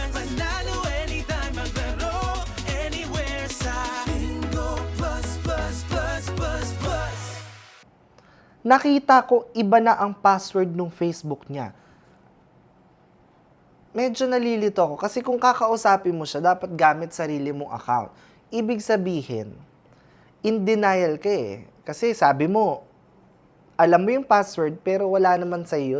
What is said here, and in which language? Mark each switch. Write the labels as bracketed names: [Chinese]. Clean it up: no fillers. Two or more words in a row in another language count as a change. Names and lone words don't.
[Filipino] Panalo anytime, maglaro anywhere sa bingo, plus, plus, plus, plus, plus. Nakita ko iba na ang password ng Facebook niya. Medyo nalilito ako kasi kung kakausapin mo siya, dapat gamit sarili mong account. Ibig sabihin, [English] in denial [Filipino] ka Kasi sabi mo, alam mo yung password, pero wala naman sa yun.